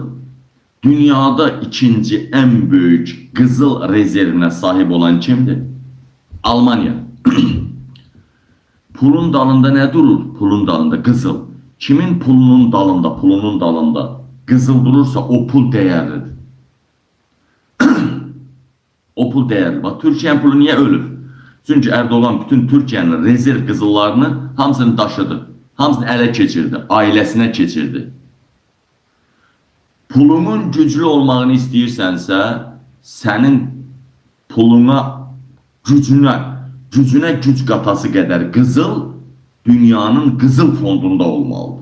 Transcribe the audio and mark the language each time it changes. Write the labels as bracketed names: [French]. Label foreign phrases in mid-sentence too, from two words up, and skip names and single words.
[Turkish] Dünyada ikinci en büyük qızıl rezervine sahip olan kimdir? Almanya. Pulun dalında ne durur? [Azerbaijani] Pulun dalında qızıl. [Turkish] Kimin pulunun dalında qızıl durursa o pul değerlidir. O pul değerli. Bak Türkiye'nin pulu niye ölür? [Azerbaijani] Çünkü Erdoğan bütün Türkiye'nin rezerv qızıllarını hamısını daşıdı. Hamısını ələ keçirdi. Ailesine keçirdi. Pulunun güclü olmağını istəyirsənsə, sənin puluna, gücünə güc qatası qədər qızıl dünyanın qızıl fondunda olmalıdır.